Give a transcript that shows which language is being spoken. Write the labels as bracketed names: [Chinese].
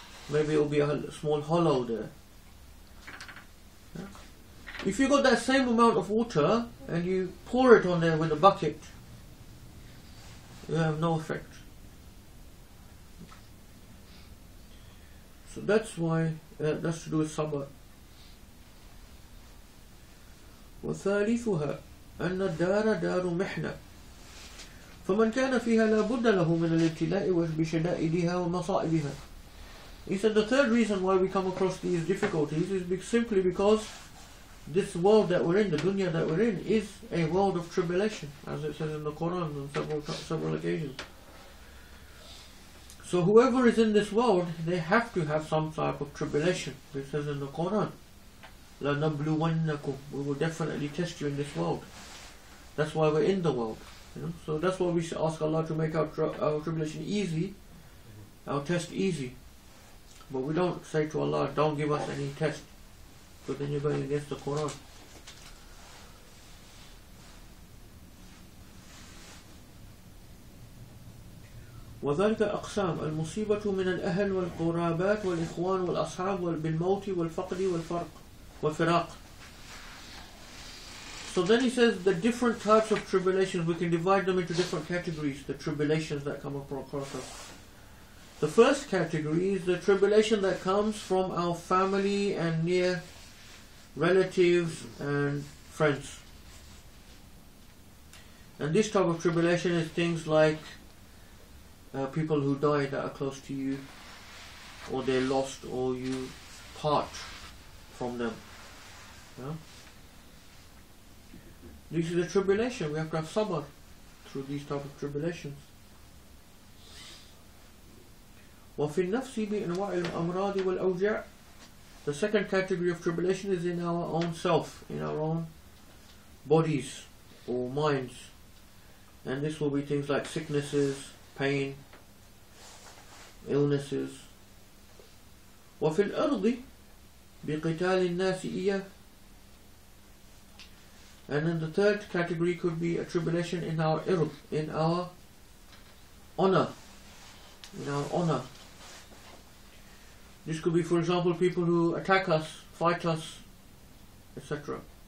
[English] Maybe it'll be a small hollow there. Yeah? If you got that same amount of water and you pour it on there with a bucket, you have no effect. So that's why that's to do with sabr. [Arabic] وثالثها أن الدار دار محنة فمن كان فيها لا بد له من الابتلاء بشدائدها ومصائبها. [English] He said the third reason why we come across these difficulties is simply because this world that we're in, the dunya that we're in, is a world of tribulation, as it says in the Quran on several occasions. So whoever is in this world, they have to have some type of tribulation. It says in the Quran, [Arabic] لَنَبْلُوَنَّكُمْ, [English] we will definitely test you in this world. That's why we're in the world. So that's why we should ask Allah to make our tribulation easy, our test easy. But we don't say to Allah, don't give us any test, because then you're going against the Quran. [Arabic] وذلك أقسام المصيبة من الأهل والقرابات والإخوان والأصحاب بالموت والفقد والفراق. [English] So then he says the different types of tribulations, we can divide them into different categories, the tribulations that come across us. The first category is the tribulation that comes from our family and near relatives and friends. And this type of tribulation is things like people who die that are close to you, or they're lost, or you part from them. Yeah? This is a tribulation. We have to have sabr through these type of tribulations. [Arabic] وفي النفس بأنواع الأمراض والأوجاع. [English] The second category of tribulation is in our own self, in our own bodies or minds. And this will be things like sicknesses, pain, illnesses. [Arabic] وفي الأرض بقتال الناس إياه. [English] And then the third category could be a tribulation in our ird, in our honor. In our honor. This could be, for example, people who attack us, fight us, etc.